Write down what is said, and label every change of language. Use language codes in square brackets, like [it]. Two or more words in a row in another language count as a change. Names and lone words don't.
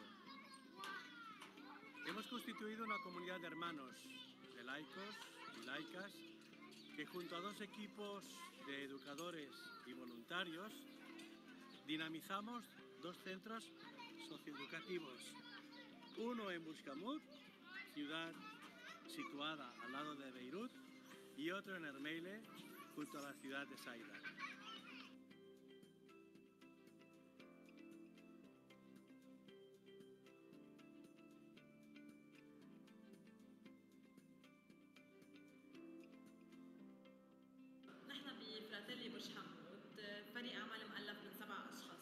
[es] Hemos constituido una comunidad de hermanos, de laicos y laicas, que junto a 2 equipos de educadores y voluntarios dinamizamos 2 centros socioeducativos. Uno en Buscamut, ciudad situada al lado de Beirut, y otro en Ermeile, junto a la ciudad de Saida. [ar] نحن بفراتيلي برج حمود فريق عمل مؤلف من 7 أشخاص.